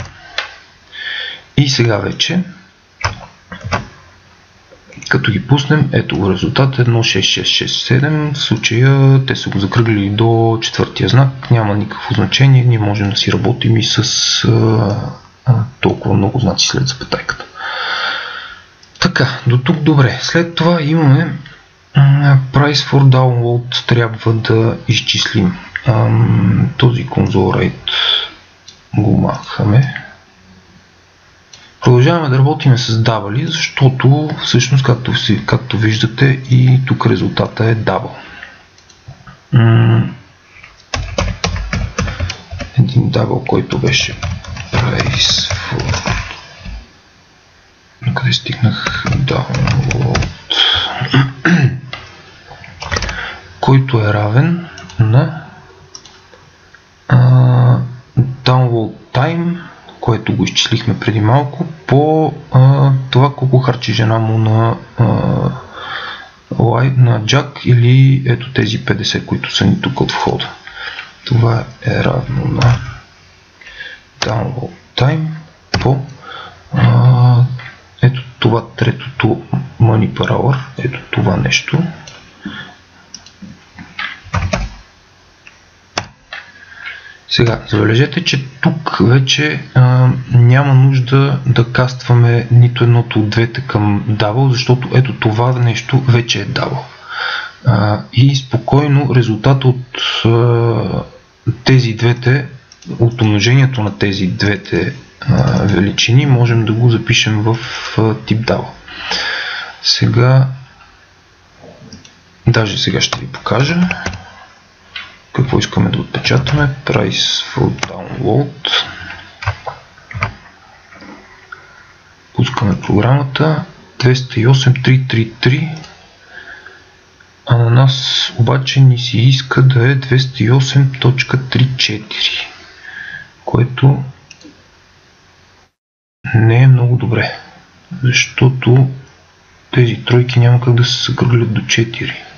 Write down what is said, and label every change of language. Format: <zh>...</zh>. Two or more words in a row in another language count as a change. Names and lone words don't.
<bg>И сега вече, като ги пуснем, ето го резултат 16667, в случая те са го закръглили до четвъртия знак, няма никакво значение, ние можем да си работим и с толкова много знаци след запетайката. Така, до тук добре. След това имаме</bg> <en>price for download,</en> <bg>трябва да изчислим. Този</bg> <en>console rate</en> <bg>го махаме. Продължаваме да работим с double, защото всъщност, както виждате, и тук резултата е double. Един double, който беше</bg> <en>price for...</en> <bg>Къде стигнах? Download. Който е равен на</bg> <en>download time,</en> <bg>което го изчислихме преди малко, по това колко харчи жена му на джак или ето тези 50, които са ни тук от входа. Това е равно на</bg> <en>download time</en> <bg>по ето това третото</bg> <en>money per hour,</en> <bg>ето това нещо. Сега, забележете, че тук вече няма нужда да кастваме нито едното от двете към double, защото ето това нещо вече е double. И спокойно резултат от тези двете, от умножението на тези двете величини можем да го запишем в тип double. Сега, даже сега ще ви покажа какво искаме да отпечатаме.</bg> <en>Price for download.</en> <bg>Пускаме програмата 208.333, а на нас обаче ни се иска да е 208.34, което не е много добре, защото тези тройки няма как да се закръглят до 4.</bg>